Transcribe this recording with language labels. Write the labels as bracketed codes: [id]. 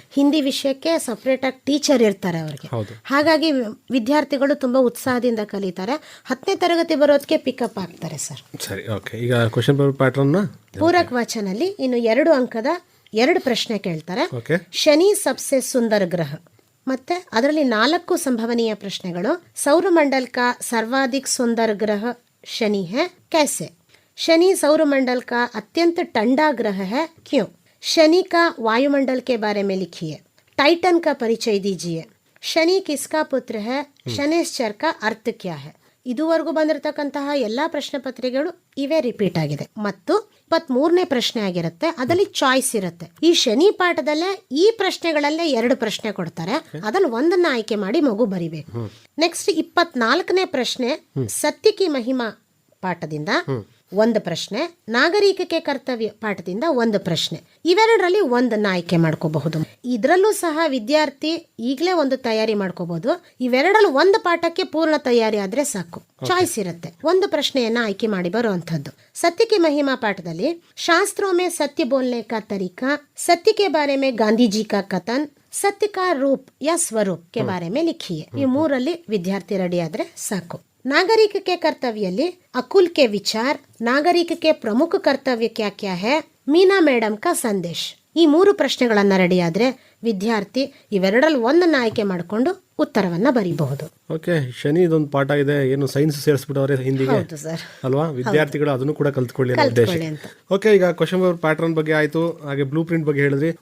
[kn] ಹಿಂದಿ ವಿಷಯಕ್ಕೆ ಸಪ್ರೇಟ್ ಆಗಿ ಟೀಚರ್ ಇರ್ತಾರೆ ಅವ್ರಿಗೆ. ಹಾಗಾಗಿ ವಿದ್ಯಾರ್ಥಿಗಳು ತುಂಬಾ ಉತ್ಸಾಹದಿಂದ ಕಲಿತಾರೆ. 10ನೇ ತರಗತಿ ಬರೋದಕ್ಕೆ ಪಿಕಪ್ ಆಗ್ತಾರೆ ಸರ್. ಸರಿ, ಓಕೆ. ಈಗ ಕ್ವೆಶ್ಚನ್ ಪೇಪರ್ ಪ್ಯಾಟರ್ನ್ ಪೂರಕ ವಾಚನಲ್ಲಿ ಇನ್ನು 2 ಅಂಕದ 2 ಪ್ರಶ್ನೆ ಕೇಳ್ತಾರೆ. ಶನಿ ಸಬ್ಸೆ ಸುಂದರ ಗ್ರಹ. ಮತ್ತೆ ಅದರಲ್ಲಿ 4 ಸಂಭವನೀಯ ಪ್ರಶ್ನೆಗಳು. [hi] ಸೌರಮಂಡಲ್ ಕಾ ಸರ್ವಾಧಿಕ ಸುಂದರ ಗ್ರಹ ಶನಿ है कैसे, शनि सौरमंडल का अत्यंत ठंडा ग्रह है क्यों, शनि का वायुमंडल के बारे में लिखिए, टाइटन का परिचय दीजिए, शनि किसका पुत्र है, शनिश्चर का अर्थ क्या है. [kn] ಇದುವರೆಗೂ ಬಂದಿರತಕ್ಕಂತಹ ಎಲ್ಲ ಪ್ರಶ್ನೆ ಪತ್ರಿಕೆಗಳು ಇವೇ ರಿಪೀಟ್ ಆಗಿದೆ. ಮತ್ತು 23ನೇ ಪ್ರಶ್ನೆ ಆಗಿರುತ್ತೆ, ಅದರಲ್ಲಿ ಚಾಯ್ಸ್ ಇರುತ್ತೆ. ಈ ಶನಿ ಪಾಠದಲ್ಲೇ ಈ ಪ್ರಶ್ನೆಗಳಲ್ಲೇ 2 ಪ್ರಶ್ನೆ ಕೊಡ್ತಾರೆ, ಅದನ್ನು ಒಂದನ್ನ ಆಯ್ಕೆ ಮಾಡಿ ಮಗು ಬರಿಬೇಕು. ನೆಕ್ಸ್ಟ್ 24ನೇ ಪ್ರಶ್ನೆ ಸತ್ಯಕಿ ಮಹಿಮಾ ಪಾಠದಿಂದ 1 ಪ್ರಶ್ನೆ, ನಾಗರಿಕತೆ ಕರ್ತವ್ಯ ಪಾಠದಿಂದ 1 ಪ್ರಶ್ನೆ. ಇವೆರಡರಲ್ಲಿ ಒಂದನ್ನ ಆಯ್ಕೆ ಮಾಡ್ಕೋಬಹುದು. ಇದರಲ್ಲೂ ಸಹ ವಿದ್ಯಾರ್ಥಿ ಈಗಲೇ ಒಂದು ತಯಾರಿ ಮಾಡ್ಕೋಬಹುದು. ಇವೆರಡರಲ್ಲಿ 1 ಪಾಠಕ್ಕೆ ಪೂರ್ಣ ತಯಾರಿ ಆದ್ರೆ ಸಾಕು. ಚಾಯ್ಸ್ ಇರುತ್ತೆ, 1 ಪ್ರಶ್ನೆಯನ್ನ ಆಯ್ಕೆ ಮಾಡಿ ಬರುವಂತದ್ದು. [hi] सत्य की महिमा पाठದಲ್ಲಿ शास्त्रों में सत्य बोलने का तरीका, सत्य के बारे में गांधी जी का कथन, सत्य का रूप या स्वरूप के बारे में लिखिए. [kn] ಈ 3ರಲ್ಲಿ ವಿದ್ಯಾರ್ಥಿ ರೆಡಿ ಆದ್ರೆ ಸಾಕು. [hi] नागरिक के कर्तव्य अकुल के विचार, नागरिक के प्रमुख कर्तव्य क्या क्या है, मीना मैडम का संदेश. [kn] ಈ 3 ಪ್ರಶ್ನೆಗಳನ್ನ ರೆಡಿ ಆದ್ರೆ ವಿದ್ಯಾರ್ಥಿ ಇವೆರಡರಲ್ಲಿ ಒಂದನ್ನ ಆಯ್ಕೆ ಮಾಡಿಕೊಂಡು ಉತ್ತರವನ್ನ ಬರೀಬಹುದು. ಓಕೆ, ಶನಿ ಇದೊಂದು ಪಾಠ ಇದೆ, ಏನು ಸೈನ್ಸ್ ಸೇರಿಸ್ಬಿಟ್ಟವ್ರೆ ಹಿಂದಿಗೆ ಅಲ್ವಾ? ವಿದ್ಯಾರ್ಥಿಗಳು ಅದನ್ನು ಕೂಡ ಕಲ್ತ್ಕೊಳ್ಳಿ ಉದ್ದೇಶ. ಓಕೆ, ಈಗ ಕ್ವಶನ್ ಪೇಪರ್ ಪ್ಯಾಟರ್ನ್ ಬಗ್ಗೆ ಆಯ್ತು, ಹಾಗೆ ಬ್ಲೂ ಪ್ರಿಂಟ್ ಬಗ್ಗೆ ಹೇಳಿದ್ರಿ.